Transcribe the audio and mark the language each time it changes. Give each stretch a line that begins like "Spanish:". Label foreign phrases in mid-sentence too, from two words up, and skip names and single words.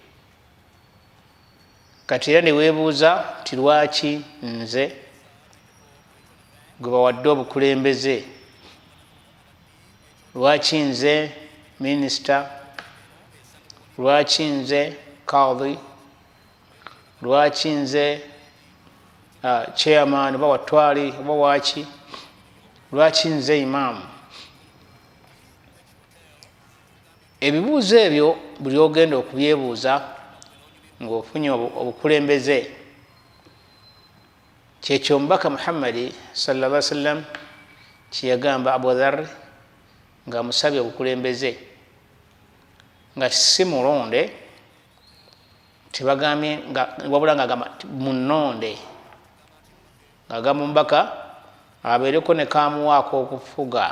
Ganda: Kati era ne weebuuza ti Lwaaki Nze gwe bawadde obukulembeze, Lwaaki Nze minisita, Lwaaki Nze kadhi, Lwaaki Nze chairman oba watwali oba waaki, Lwaaki Nze imaamu. Ebibuuzo ebyo buli ogenda okubyebuuza ng'ofunye obukulembeze, kyekyo omubaka Muhammadi
Arabic: صلى الله عليه وسلم
Ganda: kye yagamba Abu Dharr ng'amusabye obukulembeze, nga si mulonde, tebagambye wabula ng'agamba munnonde, ng'agamba omubaka abeereko ne kaamuwaako okufuga.